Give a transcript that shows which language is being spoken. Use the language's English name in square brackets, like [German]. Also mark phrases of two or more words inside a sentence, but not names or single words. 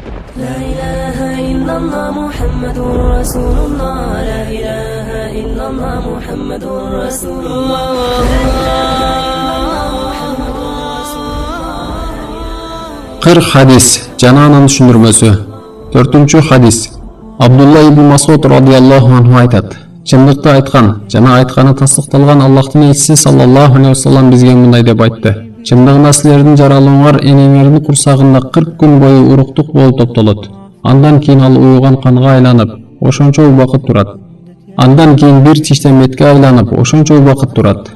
[Arabic] لا إله إلا الله محمد رسول الله لا إله إلا الله محمد رسول الله [Kyrgyz] 40 hadis жана анын түшүндүрмөсү. 4-hadis. Абдулла ибн Масуд [Arabic] رضي الله عنه [Kyrgyz] айтат: Чындыкты айткан жана айтканы тастыкталган Аллахтын элчиси [Arabic] صلى الله عليه وسلم [Kyrgyz] бизге мындай деп айтты: Чындыгында силердин жаралууңар энеңердин курсагында 40 күн бою уруктук болуп топтолот. Андан кийин ал уюган канга айланып, ошончо убакыт турат. Андан кийин бир тиштеметке айланып, ошончо убакыт турат.